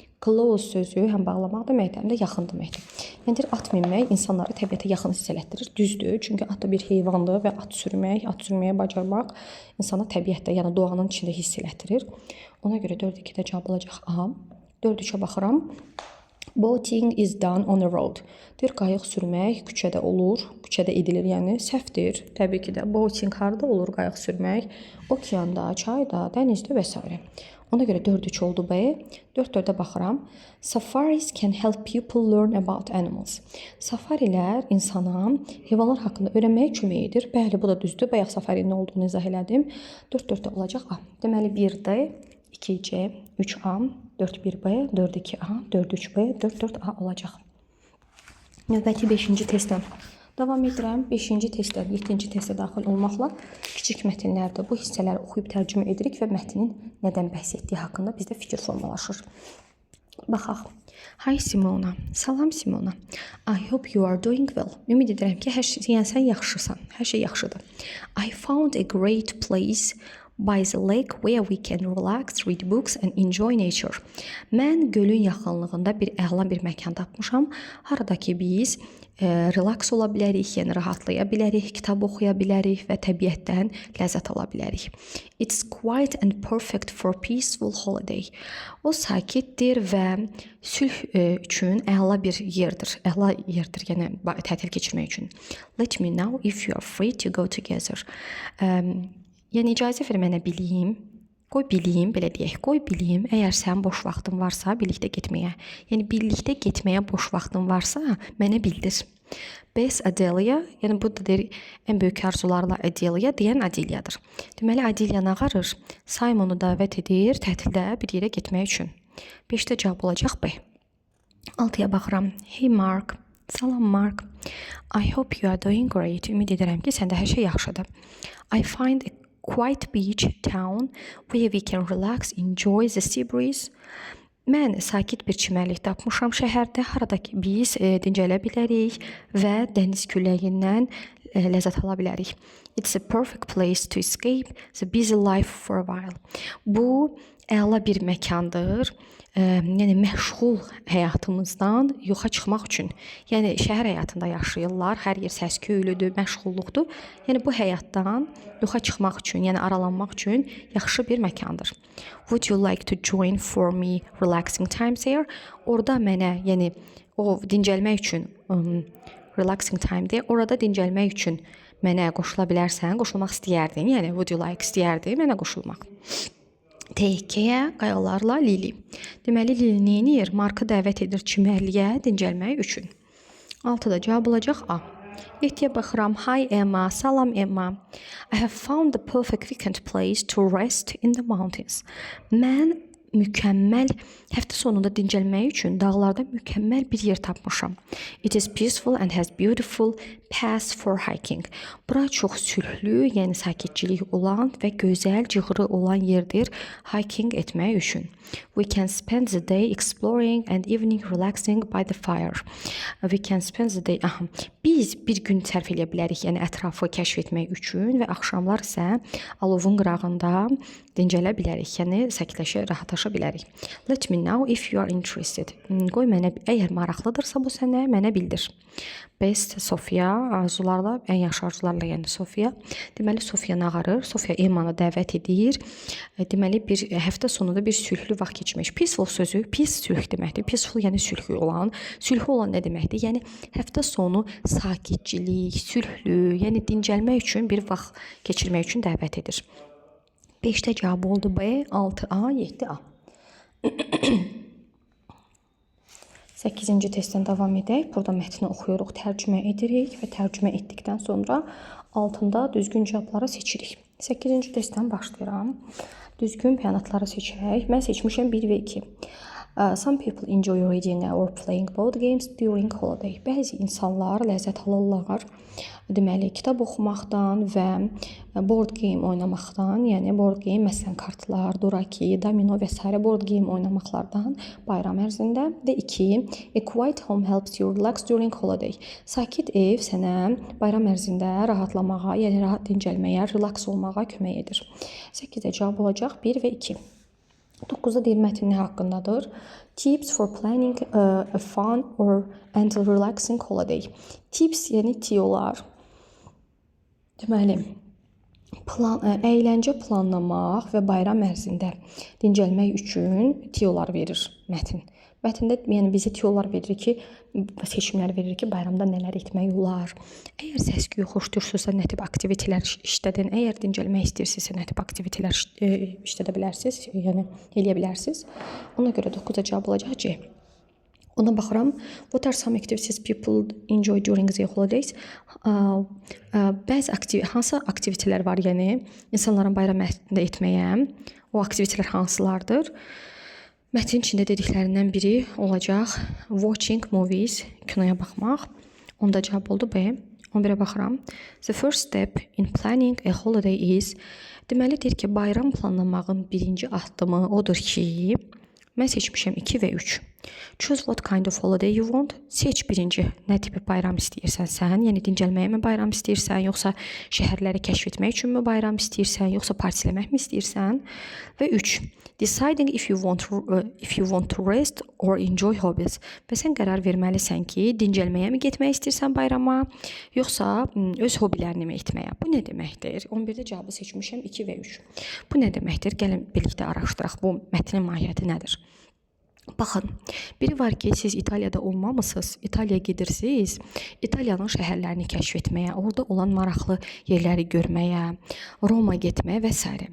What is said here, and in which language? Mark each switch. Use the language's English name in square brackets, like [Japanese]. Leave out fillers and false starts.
[Azerbaijani] Close sözü həm bağlamaq deməkdir, həm də yaxın deməkdir. Yəni deyir, at minmək insanları təbiətə yaxın hiss elətdirir. Düzdür, çünki at da bir heyvandır və at sürməyə bacarmaq insana təbiətdə, yəni doğanın içində hiss elətdirir. Ona görə 4.2-də cavab olacaq A. 4.3-ə baxıram. [English] Boating is done on the road. [Azerbaijani] Deyir, qayıq sürmək küçədə olur, küçədə edilir, yəni səhvdir. Təbii ki də boating harda olur qayıq sürmək? Okeanda, çayda, dənizdə və s. Ona görə 4.3 oldu B. 4.4-ə baxıram. [English] Safaris can help people learn about animals. [Azerbaijani] Safarilər insana heyvanlar haqqında öyrənməyə kömək edir. Bəli, bu da düzdür. Bayaq safarinin nə olduğunu izah elədim. 4.4-də olacaq A. Deməli 1D, 2C, 3A, 4.1B, 4.2A, 4.3B, 4.4A olacaq. Növbəti 5-ci testdən davam edirəm. 5-ci testdə, 7-ci testə daxil olmaqla kiçik mətnlərdə bu hissələri oxuyub tərcümə edirik və mətnin nədən bəhs etdiyi haqqında bizdə fikir formalaşır. Baxaq. [English] Hi Simona. [Azerbaijani] Salam Simona. [English] I hope you are doing well. [Azerbaijani] Ümid edirəm ki, sən yaxşısan. Hər şey yaxşıdır. [English] I found a great place by the lake where we can relax, read books and enjoy nature. [Azerbaijani] Mən gölün yaxınlığında bir əla bir məkan tapmışam. Harada ki biz relax ola bilərik, yəni rahatlaya bilərik, kitab oxuya bilərik və təbiətdən ləzzət ala bilərik. [English] It's quiet and perfect for peaceful holiday. [Azerbaijani] O sakitdir və sülh üçün əla bir yerdir. Əla yerdir, yəni tətil keçirmək üçün. [English] Let me know if you are free to go together. [Azerbaijani] Yəni icazə ver mənə bileyim Qoy bileyim, belə deyək, qoy bileyim, əgər sənin boş vaxtın varsa birlikdə getməyə. Yəni birlikdə getməyə boş vaxtın varsa, mənə bildir. Bess Adelia, yəni bu da deyir, ən böyük arzularla Adelia deyən Adeliyadır. Deməli Adelia nə ağarır? Simonu dəvət edir tətildə bir yerə getmək üçün. 5-də cavab olacaq B. 6-ya baxıram. [English] Hey Mark. [Azerbaijani] Salam Mark. [English] I hope you are doing great. [Azerbaijani] Ümid edirəm ki, səndə hər şey yaxşıdır. [English] I find a quiet beach town where we can relax, enjoy the sea breeze. [Azerbaijani] Mən sakit bir çimərlik tapmışam şəhərdə, harada ki biz dincələ bilərik və dəniz küləyindən ləzzət ala bilərik. [English] It's a perfect place to escape the busy life for a while. [Azerbaijani] Bu əla bir məkandır. Yəni məşğul həyatımızdan yoxa çıxmaq üçün. Yəni şəhər həyatında yaşayırlar, hər yer səs-küylüdür, məşğulluqdur. Yəni bu həyatdan yoxa çıxmaq üçün, yəni aralanmaq üçün yaxşı bir məkandır. [English] Would you like to join for me relaxing times here? [Azerbaijani] Orada mənə, yəni o dincəlmək üçün relaxing time-dir. Orada dincəlmək üçün mənə qoşula bilərsən, qoşulmaq istəyərdin. Yəni [English] would you like [Azerbaijani] istəyərdi mənə qoşulmaq. Tehlikəyə qayğılarla Lili. Deməli Lili nə edir? Markı dəvət edir çimərliyə dincəlmək üçün. 6-da cavab olacaq A. 7-yə baxıram. [English] Hi Emma. [Azerbaijani] Salam Emma. [English] I have found the perfect weekend place to rest in the mountains. [Azerbaijani] Mən mükəmməl həftə sonunda dincəlmək üçün dağlarda mükəmməl bir yer tapmışam. [English] It is peaceful and has beautiful paths for hiking. [Azerbaijani] Bura çox sülhlü, yəni sakitçilik olan və gözəl cığırı olan yerdir hiking etmək üçün. [English] We can spend the day exploring and evening relaxing by the fire. We can spend the day. [Azerbaijani] Biz bir gün sərf edə bilərik, yəni ətrafı kəşf etmək üçün və axşamlar isə alovun qırağında dincələ bilərik, yəni sakitləşə, rahatlaşa bilərik. [English] Let me know if you are interested. [Azerbaijani] Qoy mənə, əgər maraqlıdırsa bu sənə, mənə bildir. Best Sofia, arzularla, ən yaxşı arzularla, yəni Sofia. Deməli Sofia nə ağarır? Sofia Emmanı dəvət edir. Deməli bir həftə sonunda bir sülhlü vaxt keçirmək. Peaceful sözü, peace sülh deməkdir. Peaceful yəni sülhlü olan. Sülhlü olan nə deməkdir? Yəni həftə sonu sakitçilik, sülhlü, yəni dincəlmək üçün bir vaxt keçirmək üçün dəvət edir. 5-də cavab oldu B, 6A, 7A. 8-ci testdən davam edək. Burada mətni oxuyuruq, tərcümə edirik və tərcümə etdikdən sonra altında düzgün cavabları seçirik. 8-ci testdən başlayıram. Düzgün bəyanatları seçək. Mən seçmişəm 1 və 2. [English] Some people enjoy reading or playing board games during holiday. [Azerbaijani] Bəzi insanlar ləzzət alırlar. Deməli, kitab oxumaqdan və board game oynamaqdan, yəni board game, məsələn, kartlar, duraki, domino və s. board game oynamaqlardan bayram ərzində. Və 2. [English] A quiet home helps you relax during holiday. [Azerbaijani] Sakit ev sənə bayram ərzində rahatlamağa, yəni rahat dincəlməyə, relax olmağa kömək edir. 8-də cavab olacaq 1 və 2. 9-da deyir mətn nə haqqındadır? [English] Tips for planning a fun and relaxing holiday. [Azerbaijani] Tips yəni tiyolar. Deməli, əyləncə planlamaq və bayram ərzində dincəlmək üçün tiyolar verir mətn. Mətndə yəni bizə tiyolar verir ki, seçimlər verir ki, bayramda nələr etmək olar. Əgər səs-küyü xoşdursunuzsa nə tip aktivitelər işlədin, əgər dincəlmək istəyirsinizsə nə tip aktivitelər işlədə bilərsiniz, yəni eləyə bilərsiniz. Ona görə 9-da cavab olacaq C. Ona baxıram. [English] What are some activities people enjoy during the holidays? [Azerbaijani] Hansı aktivitelər var, yəni insanların bayram ərzində etməyə? O aktivitelər hansılardır? Mətnin içində dediklərindən biri olacaq [English] watching movies, [Azerbaijani] kinoya baxmaq. Onda cavab oldu B. 11-ə baxıram. [English] The first step in planning a holiday is. [Azerbaijani] Deməli deyir ki, bayram planlamağın birinci addımı odur ki, mən seçmişəm 2 və 3. [English] Choose what kind of holiday you want. [Azerbaijani] Seç birinci nə tipi bayram istəyirsən sən, yəni dincəlməyə mi bayram istəyirsən, yoxsa şəhərləri kəşf etmək üçünmü bayram istəyirsən, yoxsa partiləmək mi istəyirsən? Və 3. [English] Deciding if you want to rest or enjoy hobbies. [Azerbaijani] Və sən qərar verməlisən ki, dincəlməyə mi getmək istəyirsən bayrama, yoxsa öz hobilərini mi etməyə? Bu nə deməkdir? 11-də cavabı seçmişəm 2 və 3. Bu nə deməkdir? Gəlin birlikdə araşdıraq bu mətnin mahiyyəti nədir? Baxın, biri var ki, siz İtaliyada olmamısınız, İtaliyaya gedirsiniz, İtaliyanın şəhərlərini kəşf etməyə, orada olan maraqlı yerləri görməyə, Roma getməyə və s.